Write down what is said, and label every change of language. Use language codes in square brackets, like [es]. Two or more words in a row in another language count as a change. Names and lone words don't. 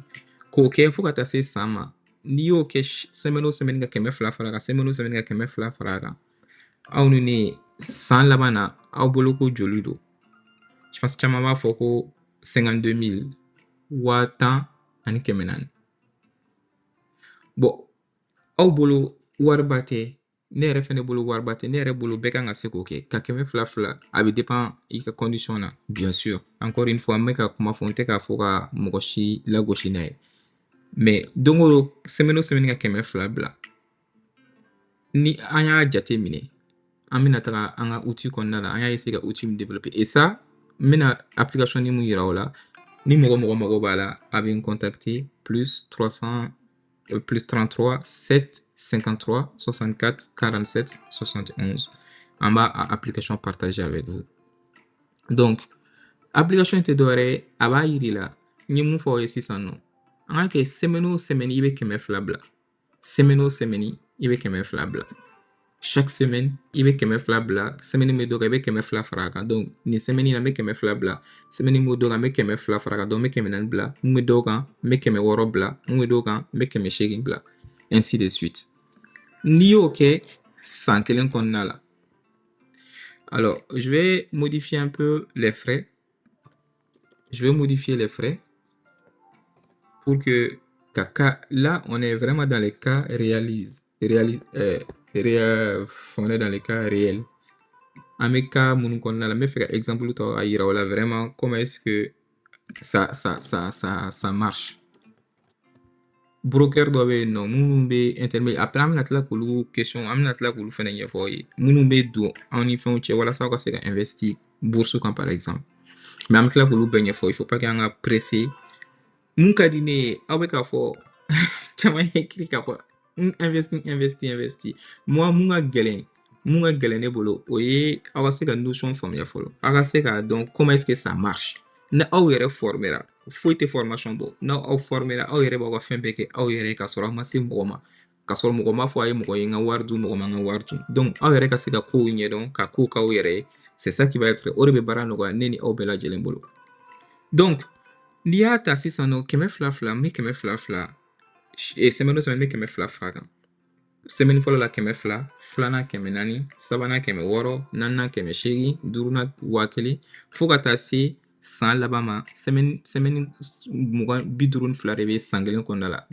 [bm] K'o kɛ fo ka taa se san ma. N'i y'o kɛ semaine o semaine ka 200 fara kan, semaine o semaine ka 200 fara kan, aw ni ne san laban na aw bolo ko joli don. [fr] je pense [bm] caman b'a fɔ ko 52 000 10 ani 400. Bon, aw bolo wariba tɛ, ne yɛrɛ fɛnɛ bolo wariba tɛ, ne yɛrɛ bolo bɛɛ kan ka se k'o kɛ ka 200 a bɛ dépend i ka condition na [fr] bien sûr. Encore une fois [bm] n bɛ ka kuma fɔ n tɛ k'a fɔ ka mɔgɔ si lagosi n'a ye, mais don o don semaine o semaine ka 200 bila, ni an y'a jate minɛ an bɛna taga an ka outil kɔnɔna la, an y'a essayer ka outil min développer [fr] et ça [bm] n bɛna application ni mun yira o la, ni mɔgɔ mago b'a la a bɛ n contacter plus 33 7 53 64 47 71. [fr] En bas à application partagée avec vous. [bm] Donc, application tɛ dɔwɛrɛ ye, a b'a yiri la n ye mun fɔ aw ye sisan nɔ, an ka kɛ semaine o semaine i bɛ 200 bila, semaine o semaine i bɛ 200 bila, chaque semaine i bɛ 200 bila, semaine min bɛ dɔ kan i bɛ 200 fara a kan. Donc nin semaine in na n bɛ 200 bila, semaine min bɛ dɔ kan n bɛ 200 fara a kan, donc n bɛ 400 bila, mun bɛ dɔw kan n bɛ 600 bila, mun bɛ dɔw kan n bɛ 800 bila, [fr] ainsi de suite. [bm] N'i y'o kɛ san kelen kɔnɔna la, [fr] alors je vais modifier un peu les frais. Je vais modifier les frais pour que là on est vraiment dans les cas on est dans les cas réels. En mes cas [bm] mun kɔnɔna la n bɛ fɛ ka exemple ta a yira o la [fr] vraiment comment est-ce que ça marche. [bm] Broker dɔ bɛ yen nɔ minnu bɛ intermédiaire, après an bɛna tila k'olu question an bɛna tila k'olu fɛnɛ ɲɛfɔ aw ye minnu bɛ don aw ni fɛnw cɛ walasa aw ka se ka investir bourse kan [fr] par exemple, [bm] mais an bɛ tila k'olu bɛɛ ɲɛfɔ. [fr] Il faut pas que [bm] an ka [fr] presser. [bm] Mun ka di ne ye aw bɛ k'a fɔ caman ye écrit k'a fɔ investi. Moi mun ka gɛlɛn ne bolo o ye aw ka se ka notion faamuya fɔlɔ, aw ka se k'a dɔn [fr] comment est-ce que ça marche. [bm] Ni aw yɛrɛ formera, foyi tɛ formation bɔ, n'aw formera aw yɛrɛ b'aw ka fɛn bɛɛ kɛ aw yɛrɛ ka sɔrɔ aw ma se mɔgɔ ma, ka sɔrɔ mɔgɔ ma fɔ a ye mɔgɔ ye n ka wari dun, mɔgɔ ma n ka wari dun. Donc aw yɛrɛ ka se ka kow ɲɛdɔn ka kow k'aw yɛrɛ ye, [fr] c'est ça qui va être, [bm] o de bɛ baara nɔgɔya ne ni aw bɛɛ lajɛlen bolo. Donc n'i y'a ta sisan nɔ 200 n bɛ 200 semaine o semaine n bɛ 200 fara kan. Semaine fɔlɔ la 200, filanan 400, sabanan 600, naaninan 800, duurunan 1000 fo ka taa se san laban ma semaine 52 de bɛ san kelen kɔnɔna la.